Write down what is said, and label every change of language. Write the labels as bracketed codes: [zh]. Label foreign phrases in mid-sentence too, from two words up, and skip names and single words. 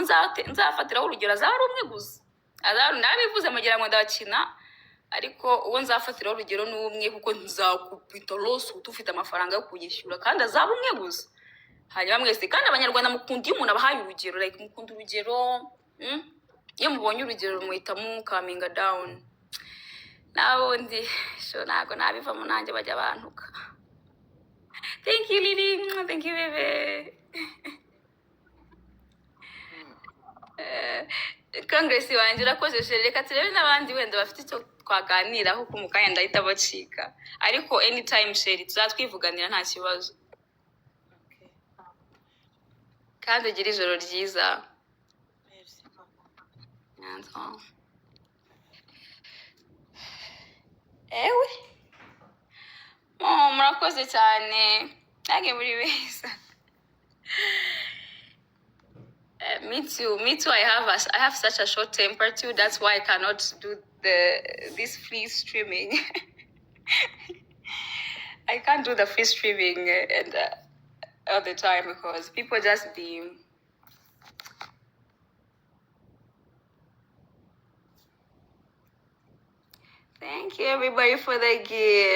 [rw] nzafatiraho urugero azaba ari umwe gusa nabivuze mugira ngo ndabakina ariko uwo nzafatiraho urugero ni umwe kuko nzakupita rose ufite amafaranga yo kuyishyura kandi azaba umwe gusa hanyuma mwese kandi abanyarwanda mukunda iyo umuntu abahaye urugero like mukunda urugero iyo mubonye urugero muhita mukaminga down nawundi so ntabwo nabivamo nanjye bajya bantuka [en] thank you Lily thank you baby [rw] Congress wanjye urakoze reka turebe n'abandi wenda bafite icyo twaganiraho ku mukanya ndahita bacika ariko anytime sheri tuzatwivuganira nta kibazo kandi ugira ijoro ryiza ewe murakoze cyane nange muri beza [en] me too I have such a short temper too that's why I cannot do this free streaming I can't do the free streaming and all the time because people just be thank you everybody for the gift.